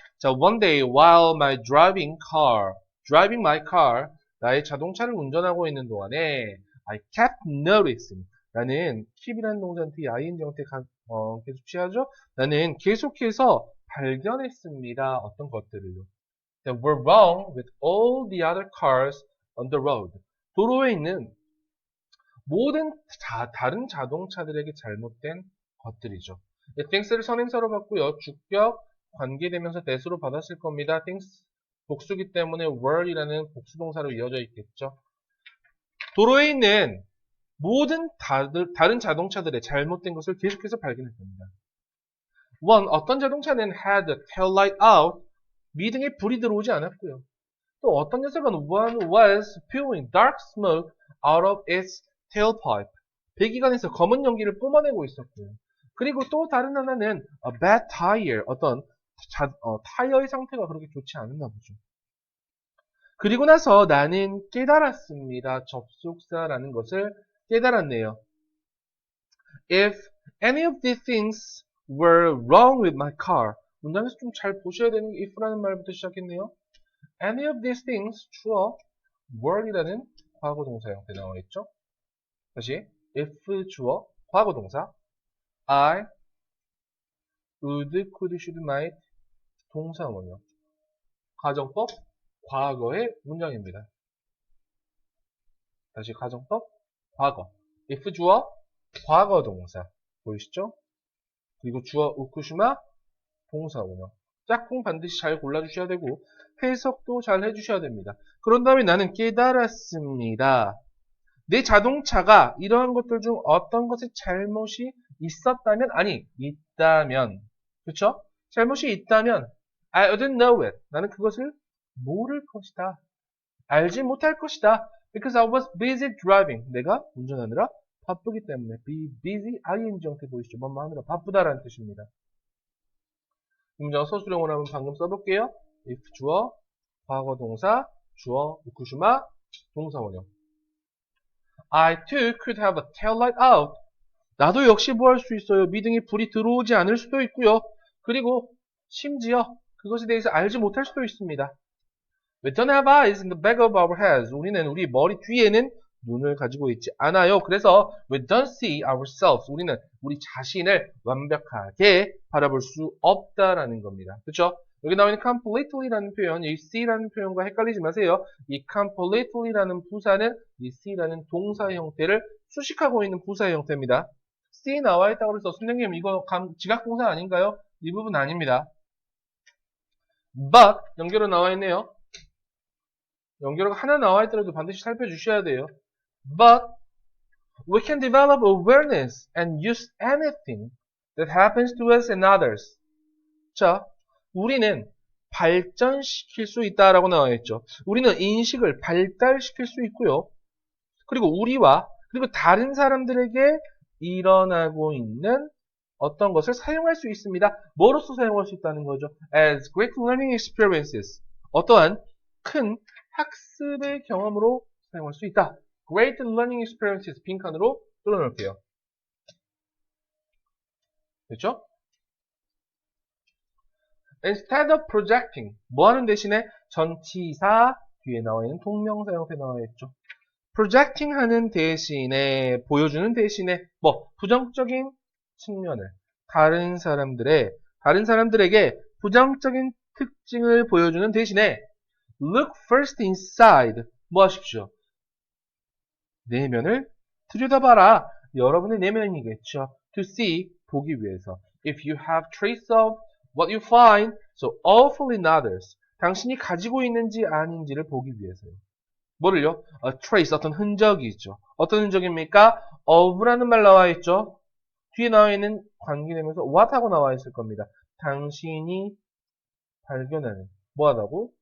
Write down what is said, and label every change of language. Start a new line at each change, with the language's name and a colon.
Korean: 자,
English: one day while driving my car,
Korean: 나의 자동차를 운전하고 있는 동안에
English: I kept noticing,
Korean: 나는 keep이라는 동사는 ing 형태 계속 취하죠? 나는 계속해서 발견했습니다. 어떤 것들을요.
English: That were wrong with all the other cars on the road.
Korean: 도로에 있는 모든 다른 자동차들에게 잘못된 것들이죠. things를 선행사로 봤고요. 주격, 관계대명사 that으로 받았을 겁니다. things 복수기 때문에 were이라는 복수동사로 이어져 있겠죠. 도로에 있는 모든 다른 자동차들의 잘못된 것을 계속해서 발견했습니다. One, 어떤 자동차는
English: had the tail light out,
Korean: 미등에 불이 들어오지 않았고요. 또 어떤 녀석은
English: one was spewing dark smoke out of its tailpipe,
Korean: 배기관에서 검은 연기를 뿜어내고 있었고요. 그리고 또 다른 하나는
English: a bad tire,
Korean: 어떤 타이어의 상태가 그렇게 좋지 않았나 보죠. 그리고 나서 나는 깨달았습니다. 접속사라는 것을 깨달았네요.
English: If any of these things were wrong with my car,
Korean: 문장에서 좀 잘 보셔야 되는 게 if라는 말부터 시작했네요.
English: Any of these things,
Korean: 주어, were이라는 과거동사 형태 나와 있죠. 다시, if 주어, 과거동사,
English: I, would, could, should, might,
Korean: 동사원형. 가정법, 과거의 문장입니다. 다시 가정법, 과거. if 주어, 과거동사. 보이시죠? 그리고 주어, 우쿠시마, 동사원형. 짝꿍 반드시 잘 골라주셔야 되고 해석도 잘 해주셔야 됩니다. 그런 다음에 나는 깨달았습니다. 내 자동차가 이러한 것들 중 어떤 것에 잘못이 있었다면, 아니, 있다면, 그렇죠? 잘못이 있다면
English: I wouldn't know it.
Korean: 나는 그것을 모를 것이다. 알지 못할 것이다.
English: Because I was busy driving.
Korean: 내가 운전하느라 바쁘기 때문에. be busy, ing 형태 보이시죠? 뭐뭐 하느라 바쁘다라는 뜻입니다. 이 문장 서술형으로 한번 방금 써볼게요. if 주어, 과거동사, 주어, 우쿠시마, 동사원형.
English: I too could have a tail light out.
Korean: 나도 역시 뭐 할 수 있어요? 미등에 불이 들어오지 않을 수도 있고요. 그리고 심지어 그것에 대해서 알지 못할 수도 있습니다.
English: We don't have eyes in the back of our heads.
Korean: 우리는 우리 머리 뒤에는 눈을 가지고 있지 않아요. 그래서
English: we don't see ourselves.
Korean: 우리는 우리 자신을 완벽하게 바라볼 수 없다라는 겁니다. 그렇죠? 여기 나와 있는 completely라는 표현, 이 see라는 표현과 헷갈리지 마세요. 이 completely라는 부사는 이 see라는 동사 형태를 수식하고 있는 부사 형태입니다. see 나와 있다고 해서 선생님 이거 지각동사 아닌가요? 이 부분 아닙니다. but 연결어 나와 있네요. 연결어가 하나 나와 있더라도 반드시 살펴주셔야 돼요.
English: But we can develop awareness and use anything that happens to us and others.
Korean: 자, 우리는 발전시킬 수 있다라고 나와 있죠. 우리는 인식을 발달시킬 수 있고요. 그리고 우리와 그리고 다른 사람들에게 일어나고 있는 어떤 것을 사용할 수 있습니다. 뭐로서 사용할 수 있다는 거죠?
English: As great learning experiences.
Korean: 어떠한 큰 학습의 경험으로 사용할 수 있다. Great learning experiences 빈칸으로 뚫어놓을게요. 됐죠?
English: Instead of projecting.
Korean: 뭐 하는 대신에 전치사 뒤에 나와 있는 동명사 형태 나와 있죠. projecting 하는 대신에 보여주는 대신에 뭐 부정적인 측면을 다른 사람들에게 부정적인 특징을 보여주는 대신에
English: look first inside.
Korean: 뭐 하십시오? 내면을 들여다봐라. 여러분의 내면이겠죠.
English: To see,
Korean: 보기 위해서.
English: If you have trace of what you find so awful in others.
Korean: 당신이 가지고 있는지 아닌지를 보기 위해서요. 뭐를요? A trace, 어떤 흔적이 있죠. 어떤 흔적입니까? of라는 말 나와 있죠. 뒤에 나와 있는 관계되면서 what 하고 나와 있을 겁니다. 당신이 발견하는 뭐하다고?